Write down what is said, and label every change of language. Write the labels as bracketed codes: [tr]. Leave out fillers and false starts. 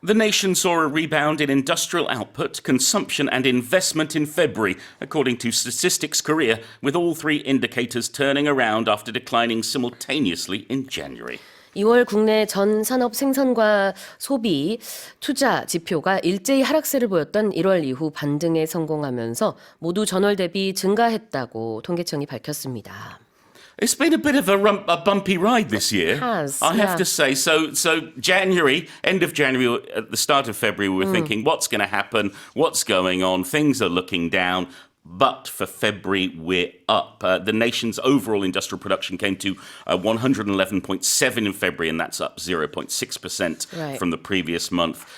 [en] The nation saw a rebound in industrial output, consumption and investment in February, according to Statistics Korea, with all three indicators turning around after declining simultaneously in January. [ko] 2월 국내 전 산업 생산과 소비, 투자 지표가 일제히 하락세를 보였던 1월 이후 반등에 성공하면서 모두 전월 대비 증가했다고 통계청이 밝혔습니다. [en] It's been a bit of a bumpy ride this year. It has, I have to say. So January, end of January, at the start of February, we were thinking, what's going to happen? What's going on? Things are looking down. But for February, we're up. The nation's overall industrial production came to 111.7 in February, and that's up 0.6% from the previous month.